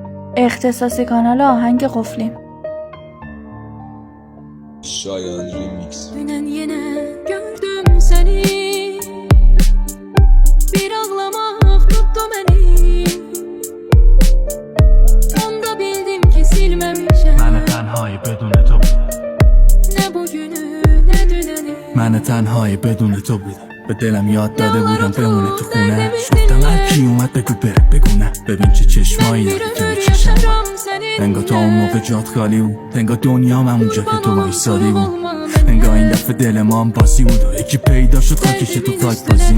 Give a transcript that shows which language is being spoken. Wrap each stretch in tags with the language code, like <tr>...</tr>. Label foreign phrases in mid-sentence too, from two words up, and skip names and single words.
<fa>اختصاصی کانال آهنگ قفلیم. Şayan Remix.</fa> <az>Dünən yenə gördüm səni, bir ağlamaq tutdu məni. Onda bildim ki silməmişəm.</az> <fa>من تنهایی بدون تو بودم.</fa> <az>Nə bugünü, nə dünəni.</az> <fa>من تنهایی بدون تو بودم. به دلم یاد داده بودم بمونه تو خونه. گفتم هر کی اومد بگو بره بگو نه. ببین چه چشمایی داری که به چشم انگار تا اون موقع جات خالی بود. انگار دنیام همونجا که تو وایسادی بود. انگار این دفعه دل ما هم باسی بود و یکی پیدا شد خاکش تو خاک بازی.</fa>